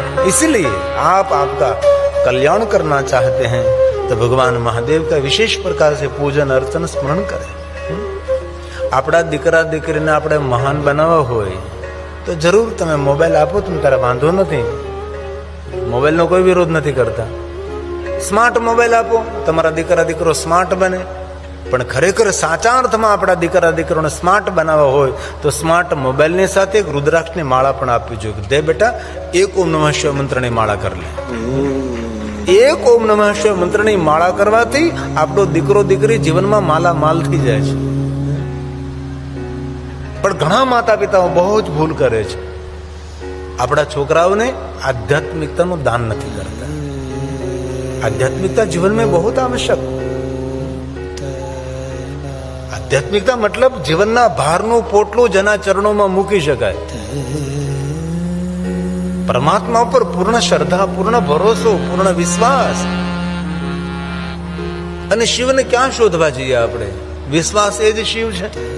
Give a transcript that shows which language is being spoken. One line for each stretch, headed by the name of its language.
Hindi: इसलिए आप आपका कल्याण करना चाहते हैं तो भगवान महादेव का विशेष प्रकार से पूजन अर्चन स्मरण करें.
Gujarati: આપણા દીકરા દીકરીને આપણે મહાન બનાવવા હોય તો જરૂર તમે મોબાઈલ આપો તો તારે વાંધો નથી, મોબાઈલનો કોઈ વિરોધ નથી કરતા. સ્માર્ટ મોબાઈલ આપો, તમારા દીકરા દીકરો સ્માર્ટ બને. પણ ખરેખર સાચા અર્થમાં આપણા દીકરા દીકરોને સ્માર્ટ બનાવવા હોય તો સ્માર્ટ મોબાઈલની સાથે એક રુદ્રાક્ષની માળા પણ આપવી જોઈએ. દે બેટા, એક ઓમ નમઃ શિવાય મંત્રની માળા કરી લે. એક ઓમ નમઃ શિવાય મંત્રની માળા કરવાથી આપણો દીકરો દીકરી જીવનમાં માલામાલ થઈ જાય છે. પણ ઘણા માતા પિતાઓ બહુ જ ભૂલ કરે છે. આપણા છોકરાઓને આધ્યાત્મિકતાનું દાન નથી કરતા. આધ્યાત્મિકતા જીવન
Hindi: में बहुत आवश्यक.
Gujarati: આધ્યાત્મિકતા મતલબ જીવનના ભારનું પોટલું જેના ચરણોમાં મૂકી શકાય. પરમાત્મા ઉપર પૂર્ણ શ્રદ્ધા, પૂર્ણ ભરોસો, પૂર્ણ વિશ્વાસ. અને શિવને ક્યાં શોધવા જઈએ આપણે? વિશ્વાસ એ જ શિવ છે.